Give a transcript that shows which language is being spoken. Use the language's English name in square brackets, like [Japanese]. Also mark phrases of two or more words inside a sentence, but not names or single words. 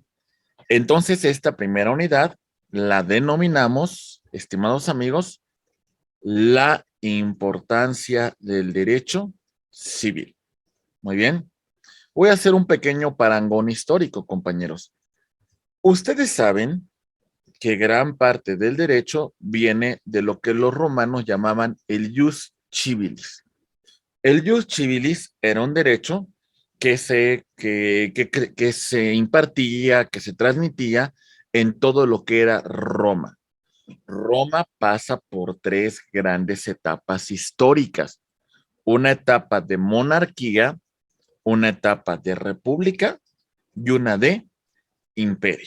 [Spanish] Entonces, esta primera unidad la denominamos, estimados amigos, la importancia del derecho civil. Muy bien. Voy a hacer un pequeño parangón histórico, compañeros. Ustedes saben que gran parte del derecho viene de lo que los romanos llamaban el [Latin] ius civilis. [Spanish] El [Latin] ius civilis [Spanish] era un derecho que se impartía, que se transmitía en todo lo que era Roma. Roma pasa por tres grandes etapas históricas. Una etapa de monarquía, una etapa de república y una de imperio.